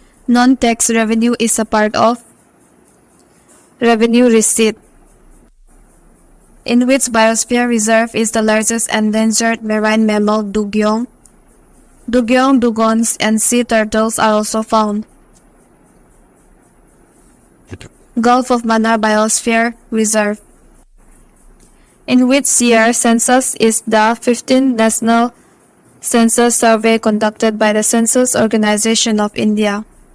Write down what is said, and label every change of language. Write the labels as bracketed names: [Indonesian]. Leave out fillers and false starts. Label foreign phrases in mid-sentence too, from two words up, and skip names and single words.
[English] Non-tax revenue is a part of revenue receipt. In which biosphere reserve is the largest endangered marine mammal dugong? Dugong, dugongs, and sea turtles are also found. Gulf of Mannar Biosphere Reserve. In which year census is the 15th National Census Survey conducted by the Census Organization of India?